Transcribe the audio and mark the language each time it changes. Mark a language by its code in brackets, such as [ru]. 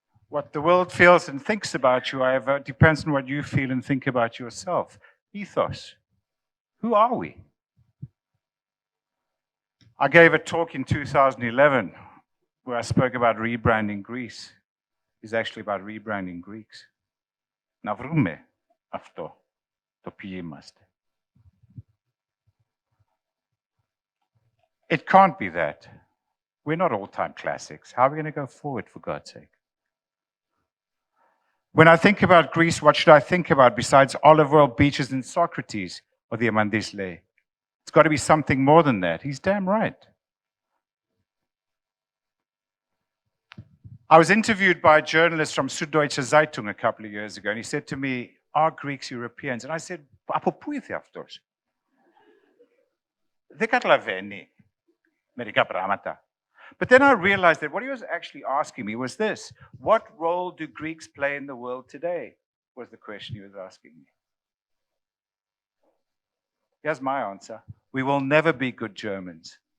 [en] What the world feels and thinks about you, however, depends on what you feel and think about yourself. Ethos. Who are we? I gave a talk in 2011 where I spoke about rebranding Greece. It's actually about rebranding Greeks. [el] Να βρούμε αυτό το ποιοι είμαστε. [en] It can't be that. We're not all-time classics. How are we going to go forward, for God's sake? When I think about Greece, what should I think about besides olive oil beaches and Socrates or the Diamandis? It's got to be something more than that. He's damn right. I was interviewed by a journalist from Süddeutsche Zeitung a couple of years ago, and he said to me, "Are Greeks Europeans?" And I said, [el] "Από πού ήρθε αυτός? Δεν καταλαβαίνει μερικά πράγματα." [en] But then I realized that what he was actually asking me was this: what role do Greeks play in the world today? Was the question he was asking me. Here's my answer: we will never be good Germans.